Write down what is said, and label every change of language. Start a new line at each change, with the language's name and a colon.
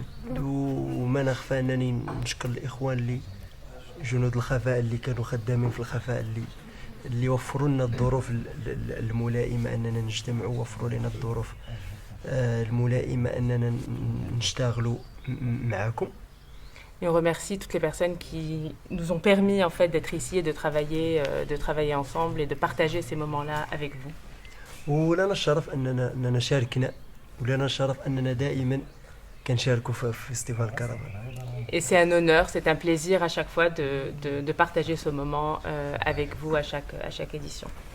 Arabic: وما نخفى أنني نشكر الإخوان اللي جنود الخفاء اللي كانوا خدامين في الخفاء اللي وفروا لنا الظروف الملائمة أننا نجتمع، ووفروا لنا الظروف الملائمة أننا نشتغلوا معكم.
French: Et on remercie toutes les personnes qui nous ont permis en fait d'être ici et de travailler ensemble et de partager ces moments-là avec vous.
Arabic: ولنا الشرف أننا شاركنا، ولنا الشرف أننا دائما كنشاركوا في فيستيفال كارافان.
French: Et c'est un honneur, c'est un plaisir à chaque fois de partager ce moment avec vous à chaque édition.